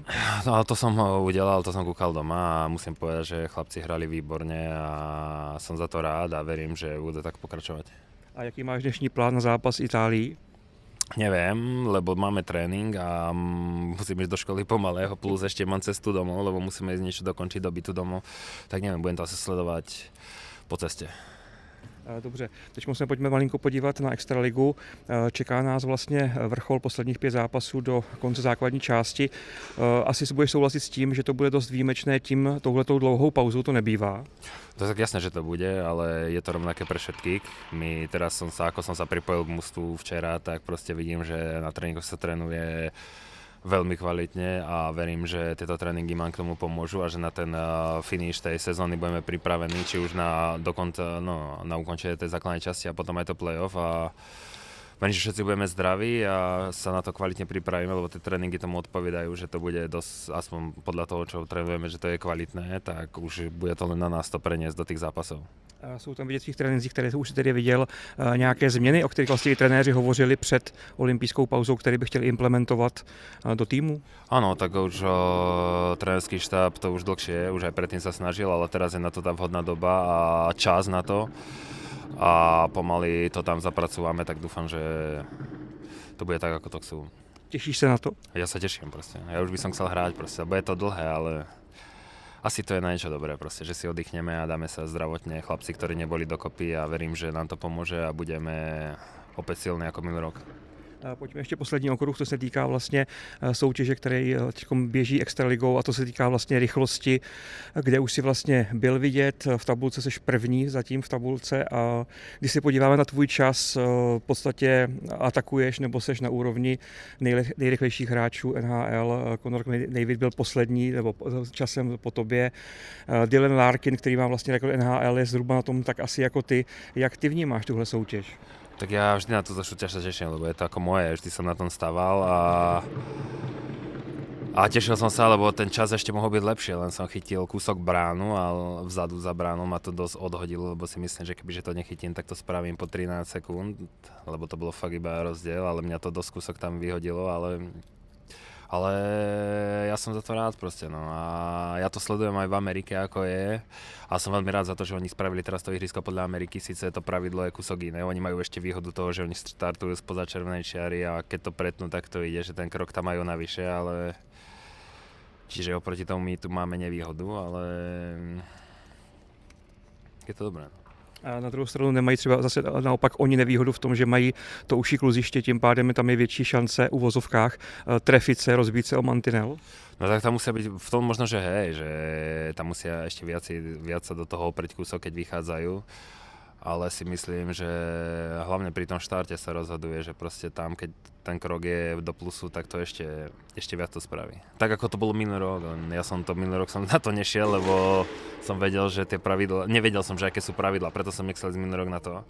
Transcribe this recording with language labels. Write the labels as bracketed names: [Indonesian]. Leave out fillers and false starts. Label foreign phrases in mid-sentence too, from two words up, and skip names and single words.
[Slovak] No to som udelal, to som kúkal doma a musím povedať, že chlapci hrali výborne a som za to rád a verím, že bude tak pokračovať. [Czech] A jaký máš dnešní plán na zápas Itálii? [Slovak] Neviem, lebo máme tréning a musím ísť do školy pomalého, plus ešte mám cestu domov, lebo musíme ísť niečo dokončiť do bytu domov. Tak neviem, budem to asi sledovať po ceste. [Czech] Dobře, teď se pojďme malinko podívat na Extraligu. Čeká nás vlastně vrchol posledních 5 zápasů do konce základní části. Asi si budeš souhlasit s tím, že to bude dost výjimečné tím touhletou dlouhou pauzou, to nebývá? [Slovak] To je tak jasné, že to bude, ale je to rovnaké pre všetkých. My teraz ako som sa pripojil k mužstvu včera, tak proste vidím, že na tréningoch sa trénuje veľmi kvalitne a verím, že tieto tréningy nám k tomu pomôžu a že na ten finish tej sezóny budeme pripravení, či už na ukončenie tej základnej časti a potom aj to playoff a verím, že všetci budeme zdraví a sa na to kvalitne pripravíme, lebo tie tréningy tomu odpovedajú, že to bude dosť, aspoň podľa toho, čo trénujeme, že to je kvalitné, tak už bude to len na nás to preniesť do tých zápasov. [Czech] A jsou tam vidět v těch trénincích, které už tedy viděl, nějaké změny, o kterých vlastně i trenéři hovořili před olympijskou pauzou, které by chtěli implementovat do týmu? [Slovak] Áno, tak už trénerský štáb to už dlhšie, už aj predtým sa snažil, ale teraz je na to tá vhodná doba a čas na to. A pomaly to tam zapracúvame, tak dúfam, že to bude tak, ako to chcú. [Czech] Těšíš se na to? [Slovak] Ja sa teším proste. Ja už by som chcel hrať proste, bude to dlhé, ale asi to je na niečo dobré proste, že si oddychneme a dáme sa zdravotne chlapci, ktorí neboli dokopy a verím, že nám to pomôže a budeme opäť silní ako minulý rok. [Czech] Pojďme ještě poslední okruh, to se týká vlastně soutěže, který běží extraligou a to se týká vlastně rychlosti, kde už si vlastně byl vidět, v tabulce seš první zatím v tabulce a když se podíváme na tvůj čas, v podstatě atakuješ nebo seš na úrovni nejrychlejších hráčů NHL, Conor McDavid byl poslední nebo časem po tobě, Dylan Larkin, který má vlastně rekord NHL, je zhruba na tom tak asi jako ty. Jak ty vnímáš tuhle soutěž? [Slovak] Tak ja vždy na túto súťaž sa teším, lebo je to ako moje, vždy som na tom stával a tešil som sa, lebo ten čas ešte mohol byť lepšie, len som chytil kúsok bránu a vzadu za bránou ma to dosť odhodilo, lebo si myslím, že kebyže to nechytím, tak to spravím po 13 sekúnd, lebo to bolo fakt iba rozdiel, ale mňa to dosť kúsok tam vyhodilo, ale ja som za to rád proste, no a ja to sledujem aj v Amerike, ako je a som veľmi rád za to, že oni spravili teraz to ihrisko podľa Ameriky, síce to pravidlo je kúsok iné, oni majú ešte výhodu toho, že oni startujú spoza červenej čiary a keď to pretnú, tak to ide, že ten krok tam majú navyše, ale čiže oproti tomu my tu máme nevýhodu, ale je to dobré. [Czech] A na druhou stranu nemají třeba zase naopak oni nevýhodu v tom, že mají to uší kluziště, tím pádem tam je větší šance u vozovkách trefit se, rozbít se o mantinel. [Slovak] No tak tam musia byť v tom možno, že hej, že tam musia ešte viac sa do toho oprieť kúsok, keď vychádzajú. Ale si myslím, že hlavne pri tom štarte sa rozhoduje, že proste tam, keď ten krok je do plusu, tak to ešte viac to spraví. Tak ako to bolo minulý rok, ja som na to nešiel, lebo som vedel, že tie pravidlá, nevedel som, že aké sú pravidlá, preto som nechcel ísť minulý rok na to.